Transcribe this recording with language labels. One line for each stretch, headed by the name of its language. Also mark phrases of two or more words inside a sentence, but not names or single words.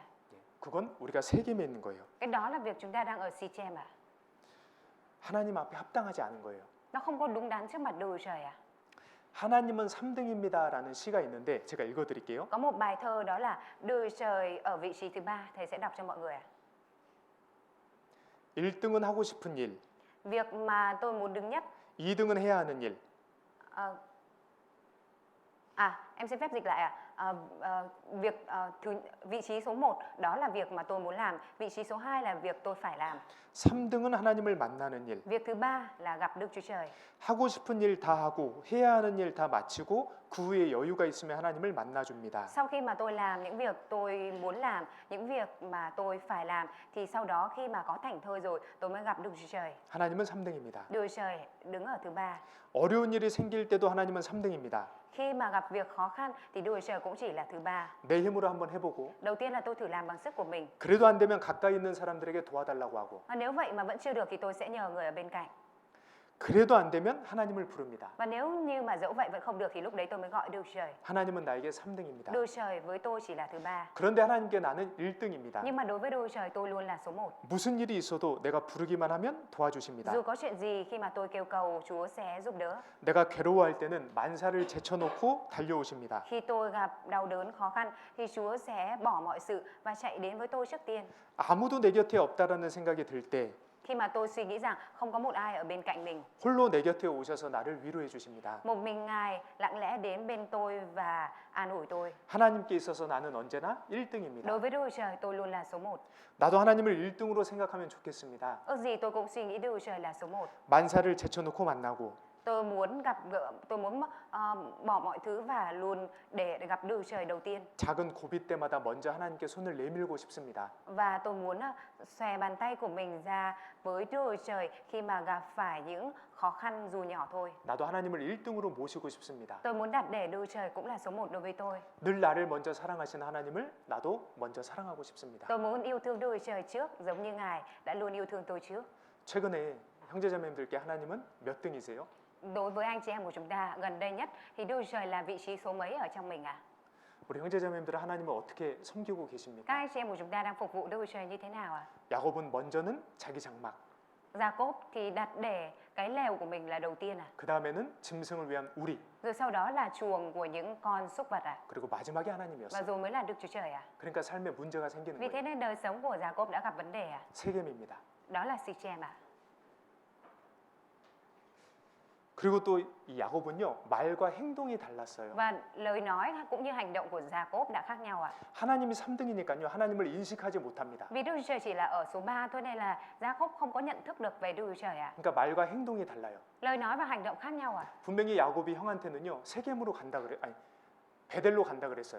Korean: 그건 우리가 세겜에 있는 거예요.
Vietnamese: Cái đó là việc chúng ta đang ở Sichem à.
Korean: 하나님 앞에 합당하지 않은 거예요.
Vietnamese: Nó không có đúng đắn trước mặt Đức Trời à.
Korean: 하나님은 3등입니다라는 시가 있는데 제가 읽어드릴게요.
Vietnamese: Có một bài thơ đó là Đức Trời ở vị trí thứ ba, thầy sẽ đọc cho mọi người ạ.
Korean: 1등은 하고 싶은 일,
Vietnamese: Việc mà tôi muốn đứng nhất.
Korean: 2등은 해야 하는 일,
Vietnamese: Em xin phép dịch lại vị trí số 1 đó là việc mà tôi muốn làm, vị trí số 2 là việc tôi phải làm.
Korean: 3등은 하나님을 만나는 일.
Vietnamese: Việc thứ ba là gặp Đức Chúa Trời.
Korean: 하고 싶은 일 다 하고 해야 하는 일 다 마치고 그 후에 여유가 있으면 하나님을 만나 줍니다.
Vietnamese: Sau khi mà tôi làm những việc tôi muốn làm, những việc mà tôi phải làm thì sau đó khi mà có thảnh thơi rồi tôi mới gặp Đức Chúa Trời.
Korean: 하나님은 3등입니다.
Vietnamese: Đức Trời đứng ở thứ ba.
Korean: 어려운 일이 생길 때도 하나님은 3등입니다.
Vietnamese: Khi mà gặp việc khó khăn thì Đức Trời cũng chỉ là thứ ba.
Korean: 내 힘으로 한번 해보고
Vietnamese: Đầu tiên là tôi thử làm bằng sức của mình.
Korean: 그래도 안 되면 가까이 있는 사람들에게 도와달라고 하고
Vietnamese: Và nếu vậy mà vẫn chưa được thì tôi sẽ nhờ người ở bên cạnh.
Korean: 그래도 안 되면 하나님을 부릅니다.
Vietnamese: Và nếu như mà dẫu vậy vẫn không được thì lúc đấy tôi mới gọi Đức Trời.
Korean: 하나님은 나에게 3등입니다.
Vietnamese: Đức Trời với tôi chỉ là thứ ba.
Korean: 그런데 하나님께 나는 1등입니다.
Vietnamese: Nhưng mà đối với Đức Trời tôi luôn là số 1.
Korean: 무슨 일이 있어도 내가 부르기만 하면 도와주십니다.
Vietnamese: Dù có chuyện gì khi mà tôi kêu cầu Chúa sẽ giúp đỡ.
Korean: 내가 괴로워할 때는 만사를 제쳐놓고 달려오십니다.
Vietnamese: Khi tôi gặp đau đớn khó khăn thì Chúa sẽ bỏ mọi sự và chạy đến với tôi trước tiên.
Korean: 아무도 내 곁에 없다라는 생각이 들 때
Vietnamese: khi mà tôi suy nghĩ rằng không có một ai ở bên cạnh mình.
Korean: 홀로 내 곁에 오셔서 나를 위로해 주십니다.
Vietnamese: Một mình Ngài lặng lẽ đến bên tôi và an ủi tôi.
Korean: 하나님께 있어서 나는 언제나
Vietnamese: Đối
Korean: 1등입니다.
Vietnamese: với Đức Chúa Trời tôi luôn là số 1.
Korean: 나도 하나님을 1등으로 생각하면 좋겠습니다.
Vietnamese: Ước gì tôi cũng suy nghĩ Đức Chúa Trời là số 1.
Korean: 만사를 제쳐놓고 만나고
Vietnamese: Tôi muốn gặp gỡ, tôi muốn bỏ mọi thứ và luôn để gặp Đức Chúa Trời đầu tiên.
Korean: 작은 고비 때마다 먼저 하나님께 손을 내밀고 싶습니다.
Vietnamese: Và tôi muốn xòe bàn tay của mình ra với Đức Chúa Trời khi mà gặp phải những khó khăn dù nhỏ thôi.
Korean: 나도 하나님을 1등으로 모시고 싶습니다.
Vietnamese: Tôi muốn đặt để Đức Chúa Trời cũng là số 1 đối với tôi.
Korean: 늘 나를 먼저 사랑하시는 하나님을 나도 먼저 사랑하고 싶습니다.
Vietnamese: Tôi muốn yêu thương Đức Chúa Trời trước giống như Ngài đã luôn yêu thương tôi trước.
Korean: 최근에 형제자매님들께 하나님은 몇 등이세요?
Vietnamese: Đối với anh chị em của chúng ta gần đây nhất thì Đức Chúa Trời là vị trí số mấy ở trong mình ạ?
Korean: 우리 형제자매님들은 하나님을 어떻게 섬기고
Vietnamese: Các
Korean: 계십니까?
Vietnamese: anh chị em của chúng ta đang phục vụ Đức Chúa Trời như thế nào ạ?
Korean: 야곱은 먼저는 자기 장막,
Vietnamese: Gia-cốp thì đặt để cái lều của mình là đầu tiên à?
Korean: 그 다음에는 짐승을 위한 우리,
Vietnamese: Rồi sau đó là chuồng của những con súc vật à?
Korean: 그리고 마지막에
Vietnamese: Và
Korean: 하나님이었어요.
Vietnamese: rồi mới là Đức Chúa Trời à?
Korean: 그러니까 삶에 문제가 생기는
Vietnamese: Vì thế
Korean: 거예요.
Vietnamese: nên đời sống của Gia-cốp đã gặp vấn đề à?
Korean: 세겜입니다.
Vietnamese: Đó là Sichem à?
Korean: 그리고 또 이 야곱은요 말과 행동이 달랐어요.
Vietnamese: Và lời nói cũng như hành động của Gia-cốp đã khác nhau à?
Korean: 하나님이 3등이니까요 하나님을 인식하지 못합니다.
Vietnamese: Vì Đức Chúa Trời chỉ là ở số 3 thôi nên là Gia-cốp không có nhận thức được về Đức Chúa Trời à?
Korean: 그러니까 말과 행동이 달라요.
Vietnamese: Lời nói và hành động khác nhau à?
Korean: 분명히 야곱이 형한테는요 세겜으로 간다 그래, 아니 베델로 간다 그랬어요.